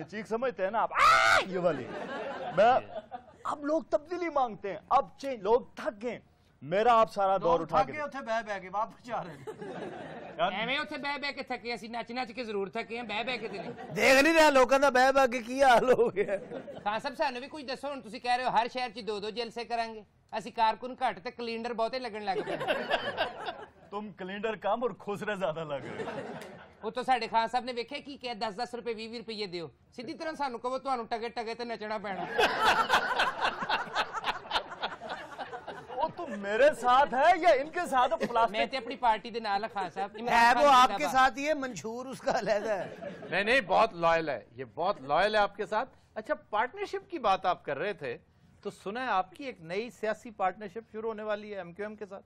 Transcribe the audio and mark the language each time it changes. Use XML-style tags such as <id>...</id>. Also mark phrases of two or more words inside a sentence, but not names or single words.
<ur>چیخ سمجھتے ہیں نا آپ، یہ والی. میں اب لوگ تبدیلی مانگتے ہیں، اب لوگ تھک گئے. میرا آپ سارا دور اٹھا کے</ur> <pa>اتھے بہ بہ کے واپس جا رہے ہیں. ایویں اتھے بہ بہ کے تھکے، اسی نچ نچ کے ضرور تھکے ہیں، بہ بہ کے تے نہیں. دیکھ نہیں رہا لوگوں دا بہ بہ کے کی حال ہو گیا. خان صاحب سانو بھی کچھ دسو، ہن تسی کہہ رہے ہو ہر شہر چ 2 جلسے کریں گے، اسی کارکن گھٹ تے کیلنڈر بہتے لگن لگ پے.</pa> <ur>تم کیلنڈر کم اور خسرے زیادہ لگ رہے.</ur> <pa>وہ تو ساڈے خان صاحب نے ویکھیا کی کہ 10 روپے 20 روپے دیو، سیدھی طرح سانو کہو تانوں ٹگے ٹگے تے نچنا پینا.</pa> <ur>تو میرے ساتھ ہے یا ان کے ساتھ؟</ur> <pa>میں تے اپنی پارٹی دے نال خان صاحب.</pa> <ur>ہے وہ آپ کے ساتھ ہی ہے، منشور اس کا علیحدہ ہے. نہیں بہت لائل ہے، یہ بہت لائل ہے آپ کے ساتھ. اچھا پارٹنرشپ کی بات آپ کر رہے تھے تو سنا ہے آپ کی ایک نئی سیاسی پارٹنرشپ شروع ہونے والی ہے MQM کے ساتھ.</ur>